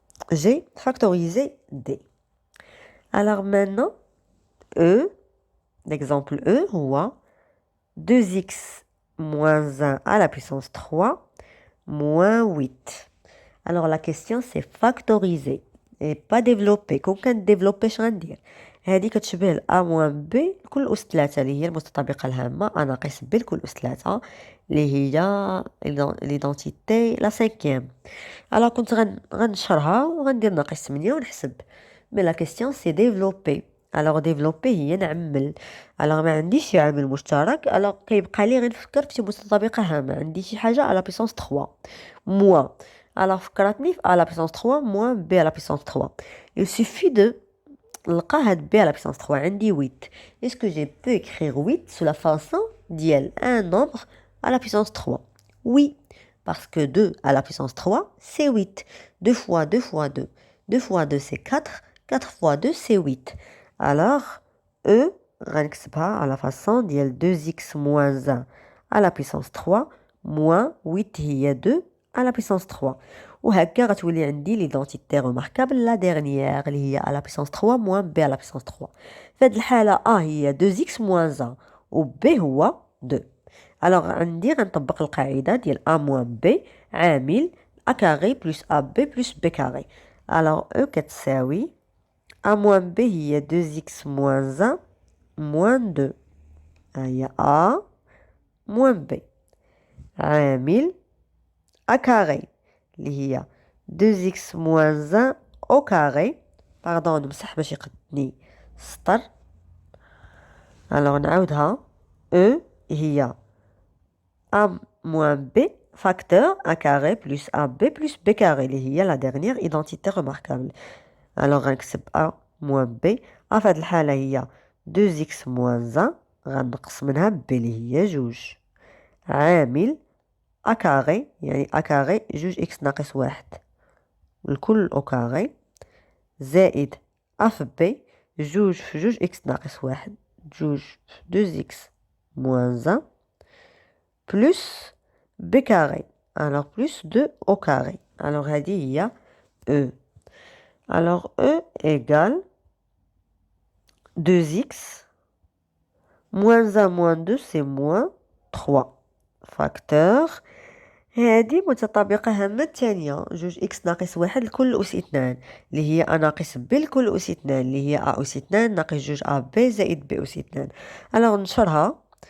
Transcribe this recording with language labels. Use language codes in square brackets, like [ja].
[fr] J'ai factorisé d. Alors maintenant, e, l'exemple e, ou 2x moins 1 à la puissance 3 moins 8. Alors la question c'est factoriser et pas développer. [ar] كون كنديفلوبي اش غندير؟ هذه كتشبه ال [fr] a moins b [ar] لكل أس 3 اللي هي المتطابقة الهامة a ناقص b لكل أس 3 اللي هي [fr] l'identité la cinquième. Alors [ar] كنت غنشرها وغندير ناقص 8 ونحسب. [fr] Mais la question c'est développer. Alors développer [ar] هي نعمل. Alors ما عنديش شي عامل مشترك. Alors كيبقى لي غير نفكر في شي متطابقة هامة. عندي شي حاجة [fr] à la puissance 3 moins. Alors فكرتني في a la puissance 3 moins b à la puissance 3. Il suffit de [ar] نلقى هاد [fr] b à la puissance 3 عندي 8. Est-ce que je peux écrire 8 sous la façon ديال un nombre à la puissance 3? Oui, parce que 2 à la puissance 3 c'est 8. 2 fois 2 fois 2. 2 fois 2 c'est 4. 4 fois 2 c'est 8. Alors E [ar] غنكتبها [fr] à la façon ديال 2x moins 1 à la puissance 3 moins 8 هي 2 à la puissance 3. [ar] وهكا غتولي عندي ليدونتيتي [fr] remarquable la dernière اللي هي à la puissance 3 moins b à la puissance 3. [ar] في هذه الحالة a هي 2x moins 1 و b هو 2. [fr] alors عندي غنطبق القاعدة ديال a moins b عامل a carré plus ab plus b carré. alors E كتساوي a moins b هي 2x moins 1 moins 2. هي a moins b عامل a carré اللي هي 2x moins 1 au carré. [ar] pardon نمسح باش يقدني السطر. [fr] alors [ar] نعاودها. [fr] E هي a moins b facteur a carré plus ab plus b carré اللي هي la dernière identité remarquable. [ar] alors غنكتب a moins b. في هذه الحالة هي 2x moins 1 غنقص منها b اللي هي 2 عامل a carré يعني a carré 2x ناقص 1 الكل au carré زائد a في b 2 في 2x ناقص 1 2 في 2x moins 1 plus b carré. [fr] alors plus 2 au carré. alors هذه هي E. [ar] alors E égale 2x moins 1 moins 2 c'est moins 3 facteur هذه متطابقة هامة الثانية 2x ناقص 1 لكل أس 2 اللي هي a ناقص b لكل أس 2 اللي هي a أس 2 ناقص 2 ab زائد b أس 2. alors نشرها.